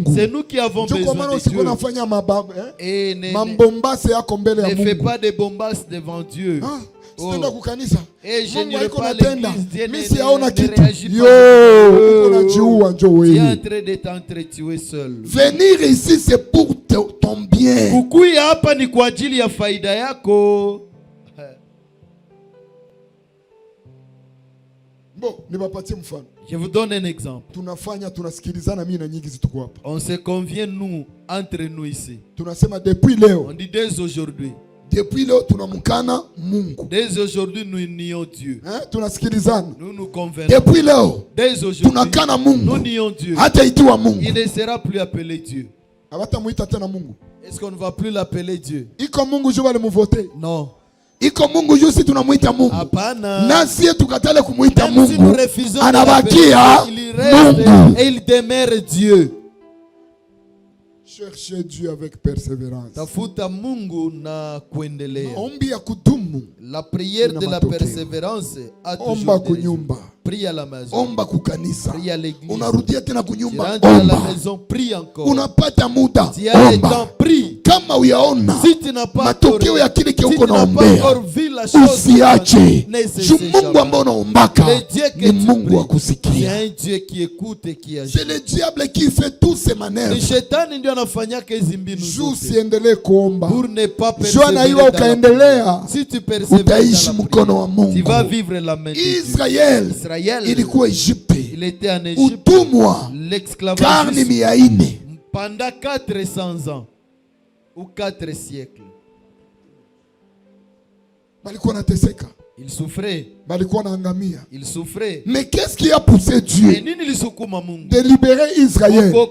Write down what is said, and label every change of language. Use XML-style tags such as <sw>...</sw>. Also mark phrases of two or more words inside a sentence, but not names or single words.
<fr>C'est nous qui avons besoin de Dieu. Et ne fais pas de bombasses devant Dieu. Oh. Et je n'irai pas à l'église, Dieu ne réagit pas. Tu es en train de t'entretuer seul. Venir ici c'est pour ton bien.</fr> <sw>Kukuya hapa ni kwa ajili ya faida yako.</sw> <fr>Je vous donne un exemple. On se convient nous entre nous ici. On dit dès aujourd'hui. Dès aujourd'hui nous nions Dieu. Nous nous convenons. Dès aujourd'hui nous nions Dieu. Il ne sera plus appelé Dieu. Est-ce qu'on ne va plus l'appeler Dieu? Non.</fr> <sw>Iko Mungu jusi tunamuita Mungu. Hapana. Nasi tukatale kumuita Mungu. Anabakia Mungu.</sw> <fr>Et il demeure Dieu. Cherchez Dieu avec persévérance.</fr> <sw>Tafuta Mungu na kuendelea. Maombi ya kudumu.</sw> <fr>La prière de la persévérance a toujours des résultats. Prie à la maison.</fr> <sw>Omba kukanisa.</sw> <fr>Prie à l'église.</fr> <sw>Unarudia tena kunyumba. Omba.</sw> <fr>À la maison, prie encore.</fr> <sw>Unapata muda.</sw> <fr>Si a le temps, prie.</fr> <sw>Kama uyaona matokeo ya kile uko naombea, usiache. Mungu ambaye unaombaka ni Mungu wa kusikia.</sw> <fr>C'est le diable qui fait tous ces manœuvres.</fr> <sw>Shetani ndio anafanyaka hizi mbinu zote. Usiendelee kuomba.</sw> <fr>Pour ne pas persévérer.</fr> <sw>Ukaendelea.</sw> <fr>Si tu persévères,</fr> <sw>utaishi mkono wa Mungu.</sw> <fr>Tu vas vivre la main de Dieu.</fr> <sw>Israel ilikuwa Egypte.</sw> <fr>Il était en Égypte.</fr> <sw>Utumwa. Karne 400.</sw> <fr>Pendant 400 ans. Ou 4 siècles. Il souffrait. Il souffrait. Mais qu'est-ce qui a poussé Dieu de libérer Israël?</fr>